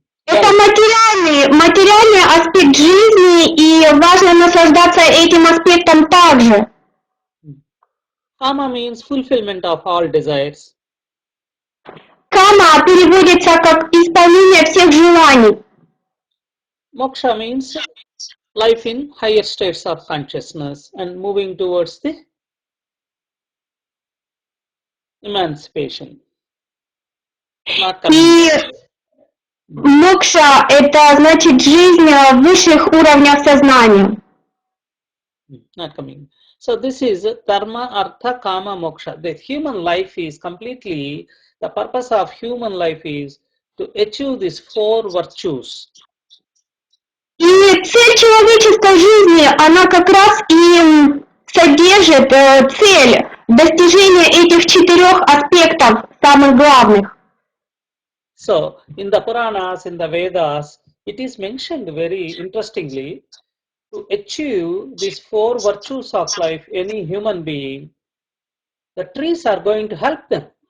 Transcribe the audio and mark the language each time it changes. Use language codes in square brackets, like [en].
[ru] – это материальный аспект жизни, и важно наслаждаться этим аспектом также. [en] Kama means fulfillment of all desires. [ru] Кама переводится как исполнение всех желаний. [en] Moksha means life in higher states of consciousness and moving towards the emancipation. [ru] И мокша – это значит жизнь в высших уровнях сознания. [en] Not coming. So this is dharma, artha, kama, moksha. The human life is completely, the purpose of human life is to achieve these four virtues. [ru] И цель человеческой жизни, она как раз и содержит цель достижения этих 4 аспектов, самых главных. [en] So in the Puranas, in the Vedas, it is mentioned very interestingly, to achieve these four virtues of life, any human being, the trees are going to help them.